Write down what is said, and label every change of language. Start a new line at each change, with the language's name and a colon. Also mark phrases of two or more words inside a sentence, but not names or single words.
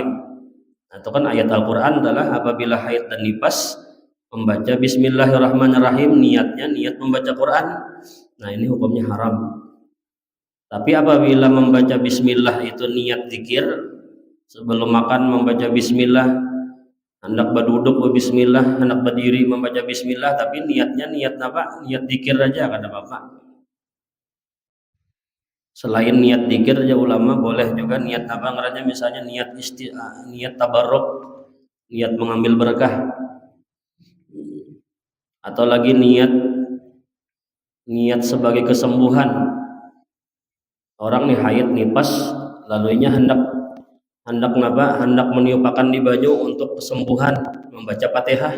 Indonesian: Nah, itu kan ayat Al-Quran adalah apabila haid dan nifas membaca Bismillahirrahmanirrahim, niatnya niat membaca Quran. Nah, ini hukumnya haram. Tapi apabila membaca bismillah itu niat zikir, sebelum makan membaca bismillah, hendak berduduk bismillah, hendak berdiri membaca bismillah, tapi niatnya niat zikir aja,
Banjar: kada apa-apa.
Indonesian: Selain niat zikir aja ulama boleh juga niat misalnya niat tabarruk, niat mengambil berkah, atau lagi niat sebagai kesembuhan. Orang nih haid nifas lalunya hendak meniupakan di baju untuk kesembuhan, membaca Fatihah.